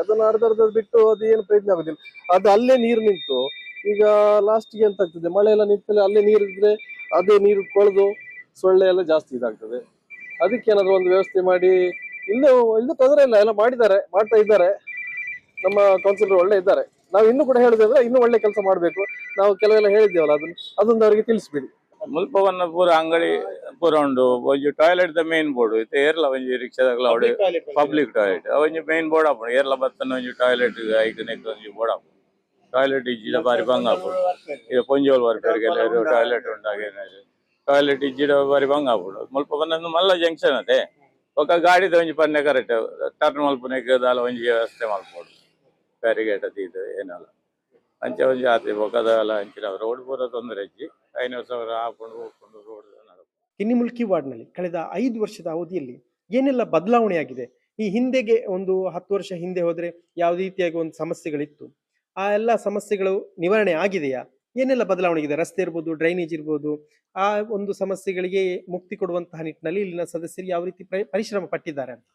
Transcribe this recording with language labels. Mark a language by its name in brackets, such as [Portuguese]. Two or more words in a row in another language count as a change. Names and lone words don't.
[Kannada] ಅದನ್ನ ಅರ್ಧ ಬಿಟ್ಟು ಅದು ಏನು ಪ್ರಯತ್ನ ಆಗುದಿಲ್ಲ. ಅದು ಅಲ್ಲೇ ನೀರು ನಿಂತು ಈಗ ಲಾಸ್ಟ್ಗೆ ಎಂತ ಆಗ್ತದೆ, ಮಳೆ ಎಲ್ಲ ನಿಂತಲ್ಲಿ ಅಲ್ಲೇ ನೀರು ಇದ್ರೆ ಅದೇ ನೀರು ಕೊಳೆದು ಸೊಳ್ಳೆ ಎಲ್ಲ ಜಾಸ್ತಿ ಇದಾಗ್ತದೆ. ಅದಕ್ಕೆ ಏನಾದ್ರು ಒಂದು ವ್ಯವಸ್ಥೆ ಮಾಡಿ, ಇಲ್ಲೂ ತೊಂದರೆ ಇಲ್ಲ, ಎಲ್ಲ ಮಾಡ್ತಾ ಇದ್ದಾರೆ. ನಮ್ಮ ಕೌನ್ಸಿಲರ್ ಒಳ್ಳೆ ಇದ್ದಾರೆ. ನಾವು ಇನ್ನೂ ಕೂಡ ಹೇಳಿದ್ರೆ ಇನ್ನೂ ಒಳ್ಳೆ ಕೆಲಸ ಮಾಡ್ಬೇಕು. ನಾವು ಕೆಲವೆಲ್ಲ ಹೇಳಿದ್ದೇವಲ್ಲ, ಅದೊಂದು ಅವರಿಗೆ ತಿಳಿಸ್ಬಿಡಿ. [Tulu] ಮುಲ್ಪವನ್ನ ಪೂರ ಅಂಗಡಿ ಪೂರ ಉಂಡು. ಒಂಜಿ ಟಾಯ್ಲೆಟ್ ದ [English] main board [Tulu] ಇತ್ತೆ ಏರ್ಲ ಒಂಜಿ ರಿಕ್ಷಾದಾಗ್ಲ ಅವಡೆ [English] public toilet [Tulu] ಒಂಜಿ [English] main board [Tulu] ಆಪುಂಡು. ಏರ್ಲ ಬತ್ತನ ಒಂಜಿ ಟಾಯ್ಲೆಟ್ ಐಕ್ ನೆಕ್ ಒಂಜಿ ಬೋರ್ಡ್ ಆಪುಂಡು. ಟಾಯ್ಲೆಟ್ ಇಜ್ಜಿಡ ಬಾರಿ ಬಂಗ ಆಪುಂಡು. ಈಗ ಪೊಂಜೋಲ್ ವರ್ಕರ್ಗೆಲ್ಲ ಟಾಯ್ಲೆಟ್ ಉಂಟಾಗ ಟಾಯ್ಲೆಟ್ ಇಜ್ಜಿಡ ಬಾರಿ ಬಂಗ ಆಪುಂಡು. ಮುಲ್ಪವನ್ನ ಮಲ್ಲ ಜಂಕ್ಷನ್ ಅದೇ ಒಕ್ಕ ಗಾಡಿದ ಒಂಜಿ ಪನ್ನೆ [English] correct turn [Tulu] ಮಲ್ಪುನೆಕ್ ದಾಲ ಒಂಜಿ ವ್ಯವಸ್ಥೆ ಮಲ್ಪೋಡು. ಬ್ಯಾರಿಗೇಟ್ ಅದು ಇದು ಏನಲ್ಲ ಅಂಚೆ ಒಂಜಿ ಆತೆ ಬೊಕದಲ ಅಂಚಿನ ರೋಡ್ ಪೂರ ತೊಂದರೆ ಇಜ್ಜಿ [Kannada] 500,000 ಹಾಕೊಂಡು ಹೋಗ್ಕೊಂಡು ರೋಡ್ ಕಿನ್ನಿಮುಲ್ಕಿ ವಾರ್ಡ್ನಲ್ಲಿ ಕಳೆದ 5 ವರ್ಷದ ಅವಧಿಯಲ್ಲಿ ಏನೆಲ್ಲ ಬದಲಾವಣೆಯಾಗಿದೆ? ಈ ಹಿಂದೆಗೆ ಒಂದು 10 ವರ್ಷ ಹಿಂದೆ ಹೋದ್ರೆ ಯಾವ ರೀತಿಯಾಗಿ ಒಂದು ಸಮಸ್ಯೆಗಳಿತ್ತು, ಆ ಎಲ್ಲ ಸಮಸ್ಯೆಗಳು ನಿವಾರಣೆ ಆಗಿದೆಯಾ? ಏನೆಲ್ಲ ಬದಲಾವಣೆ ಆಗಿದೆ? ರಸ್ತೆ ಇರ್ಬೋದು, ಡ್ರೈನೇಜ್ ಇರ್ಬೋದು, ಆ ಒಂದು ಸಮಸ್ಯೆಗಳಿಗೆ ಮುಕ್ತಿ ಕೊಡುವಂತಹ ನಿಟ್ಟಿನಲ್ಲಿ ಇಲ್ಲಿನ ಸದಸ್ಯರು ಯಾವ ರೀತಿ ಪರಿಶ್ರಮ ಪಟ್ಟಿದ್ದಾರೆ ಅಂತ.